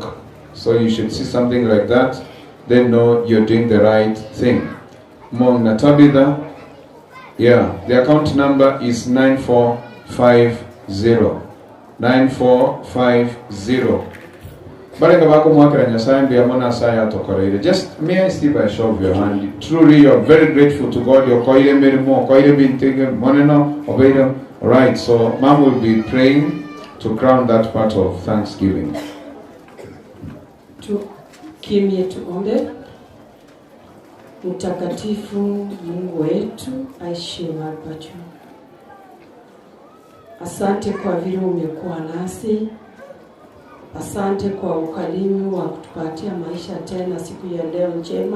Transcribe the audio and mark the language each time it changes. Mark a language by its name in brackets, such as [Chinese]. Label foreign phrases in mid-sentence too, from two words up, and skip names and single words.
[English] So you should see something like that. Then know you're doing the right thing. Mong Tabitha. Yeah, the account number is 9450. 9450. [Gusii] Baraka bako mwakira nyasaye mbia mona saya tokoreire. [English] Just may I see by a show of your hand. Truly you are very grateful to God. [Gusii] You're koire merimo, koire bintige moneno obeida. [English] Alright, so Mom will be praying to crown that part of Thanksgiving. [Swahili] Kimye tuombe. Mtakatifu Mungu wetu aishiye hapa juu. Asante kwa vile umekuwa nasi. Asante kwa ukarimu wa kutupatia maisha tena siku ya leo njema.